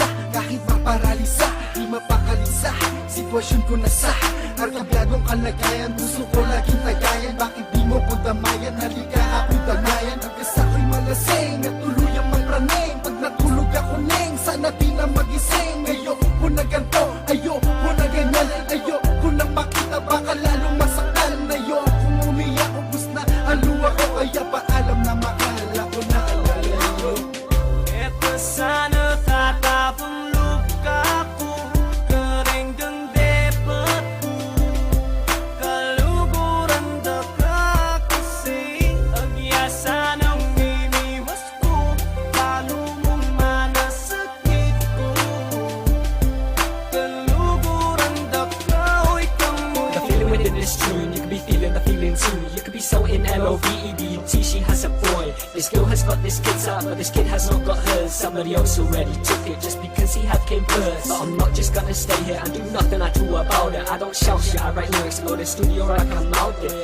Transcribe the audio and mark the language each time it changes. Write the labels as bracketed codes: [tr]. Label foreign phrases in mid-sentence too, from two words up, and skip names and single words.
[tl] kahit maparalisa, di mapakalisa, sitwasyon ko na sa arkabladong kalagayan, gusto ko laging tagayan, bakit di mo ko damayan, halika ako'y damayan, hanggang sa'ko'y malasing at tuluyang magpraneng, pag natulog ako neng, sana di na magising, ayoko ko na ganto, ayoko na ganyan, ayoko na makita, baka lalong masaktan, ayoko umiyak, ubus na aluwa ko, kaya paalam na mahal ako na alalayo. [pam] Eto sana tatapang luka ko, kering kang depat ko, kaluguran da ka kasi, agyasa ng mimiwas ko, lalo mo manasakit ko, kaluguran da ka, oy kamo. [en] The feeling within this tune, you could be feeling the feeling too. You could be so in LOVED, she has a boy. This girl has got this kid's out, but this kid has not got hers. Somebody else already took it just because he had came first. But I'm not just gonna stay here and do nothing I do about it. I don't shout shit, I write lyrics, go to the studio or I come out there.